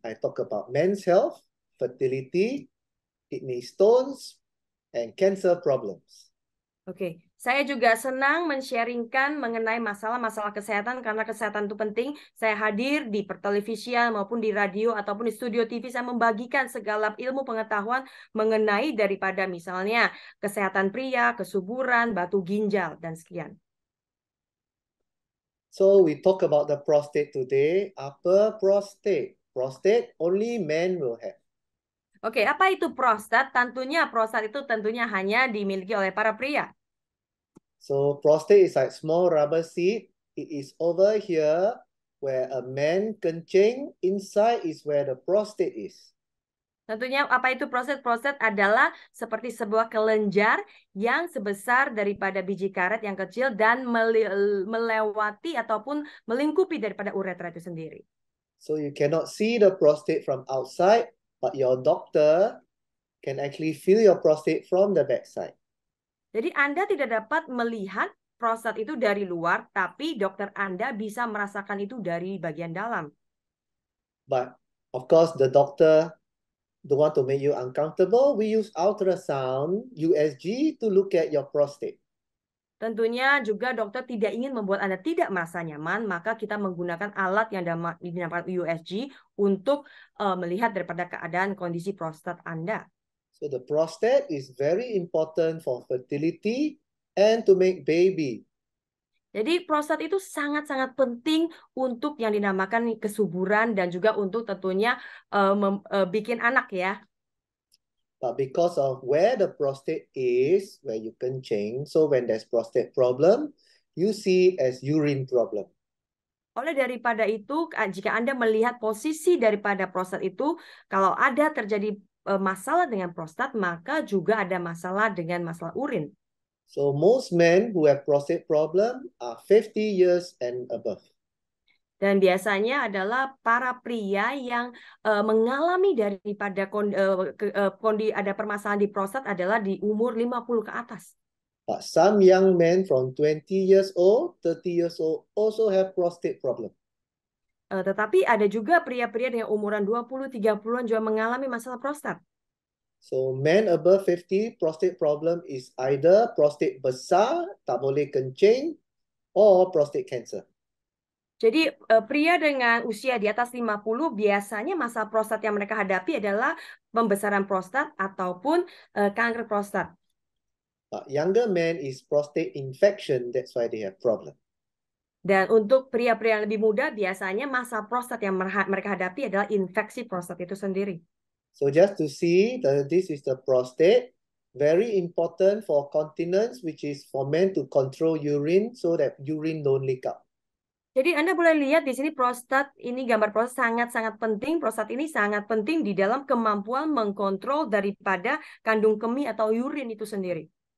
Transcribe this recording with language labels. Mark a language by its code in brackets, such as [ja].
[en] I talk about men's health, fertility, kidney stones, and cancer problems. [id] Oke, saya juga senang men-sharingkan mengenai masalah-masalah kesehatan karena kesehatan itu penting. Saya hadir di pertelevisian maupun di radio ataupun di studio TV, saya membagikan segala ilmu pengetahuan mengenai daripada misalnya kesehatan pria, kesuburan, batu ginjal, dan sekian. [en] So we talk about the prostate today. Upper prostate. Prostate only men will have. [id] Oke, apa itu prostat? Prostat itu tentunya hanya dimiliki oleh para pria. [en] So prostate is like small rubber seed. It is over here where a man kencing. Inside is where the prostate is. [id] Tentunya apa itu prostat? Prostat adalah seperti sebuah kelenjar yang sebesar daripada biji karet yang kecil dan melewati ataupun melingkupi daripada uretra itu sendiri. [en] So you cannot see the prostate from outside, but your doctor can actually feel your prostate from the backside. [id] Jadi Anda tidak dapat melihat prostat itu dari luar, tapi dokter Anda bisa merasakan itu dari bagian dalam. [en] But of course, the doctor don't want to make you uncomfortable. We use ultrasound, USG, to look at your prostate. [id] Tentunya juga dokter tidak ingin membuat Anda tidak merasa nyaman, maka kita menggunakan alat yang dinamakan USG untuk melihat daripada keadaan kondisi prostat Anda. [en] So the prostate is very important for fertility and to make baby. [id] Jadi prostat itu sangat-sangat penting untuk yang dinamakan kesuburan dan juga untuk tentunya bikin anak ya. [en] But because of where the prostate is, where you kencing, so when there's prostate problem, you see as urine problem. [id] Oleh daripada itu, jika Anda melihat posisi daripada prostat itu, kalau ada terjadi masalah dengan prostat, maka juga ada masalah dengan masalah urin. [en] So most men who have prostate problem are 50 years and above. [id] Dan biasanya adalah para pria yang mengalami daripada ada permasalahan di prostat adalah di umur 50 ke atas. [en] But some young men from 20 years old, 30 years old also have prostate problem. [id] Tetapi ada juga pria-pria dengan umuran 20-30-an juga mengalami masalah prostat. [en] So men above 50, prostate problem is either prostate [ms] besar, tak boleh kencing, [en] or prostate cancer. [id] Jadi pria dengan usia di atas 50 biasanya masalah prostat yang mereka hadapi adalah pembesaran prostat ataupun kanker prostat. [en] But younger men is prostate infection, that's why they have problem. [id] Dan untuk pria-pria yang lebih muda biasanya masalah prostat yang mereka hadapi adalah infeksi prostat itu sendiri. [en] So just to see, this is the prostate, very important for continence, which is for men to control urine so that urine don't leak out. [id] Jadi Anda boleh lihat di sini prostat, ini gambar prostat sangat-sangat penting. Prostat ini sangat penting di dalam kemampuan mengkontrol daripada kandung kemih atau urin itu sendiri.